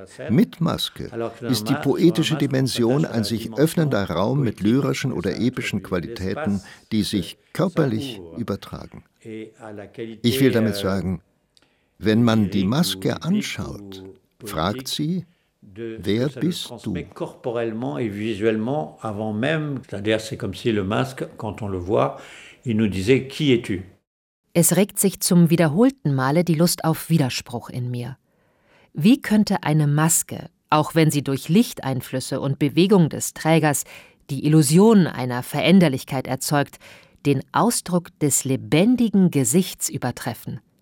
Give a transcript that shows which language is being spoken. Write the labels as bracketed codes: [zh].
[de] Mit Maske ist die poetische Dimension ein sich öffnender Raum mit lyrischen oder epischen Qualitäten, die sich körperlich übertragen. Ich will damit sagen, wenn man die Maske anschaut, fragt sie, wer bist du? [fr] Corporellement et visuellement avant même, c'est-à-dire c'est comme si le masque quand on le voit, il nous disait qui es-tu? [de] Es regt sich zum wiederholten Male die Lust auf Widerspruch in mir. Wie könnte eine Maske, auch wenn sie durch Lichteinflüsse und Bewegung des Trägers die Illusion einer Veränderlichkeit erzeugt, den Ausdruck des lebendigen Gesichts übertreffen?